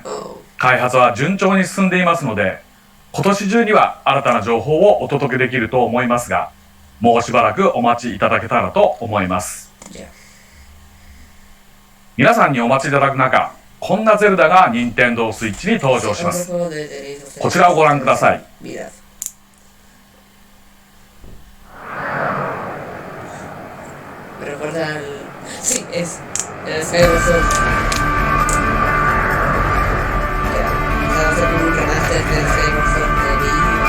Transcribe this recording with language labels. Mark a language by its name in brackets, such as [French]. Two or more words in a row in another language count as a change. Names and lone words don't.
[Japanese] 開発は順調に進んでいますので、今年中には新たな情報をお届けできると思いますが、もうしばらくお待ちいただけたらと思います。皆さんにお待ちいただく中、こんなゼルダが任天堂スイッチに登場します。こちらをご覧ください。 [Spanish] Sí, es Skyward Sword. Va a ser como un remaster del Skyward Sword de Wii.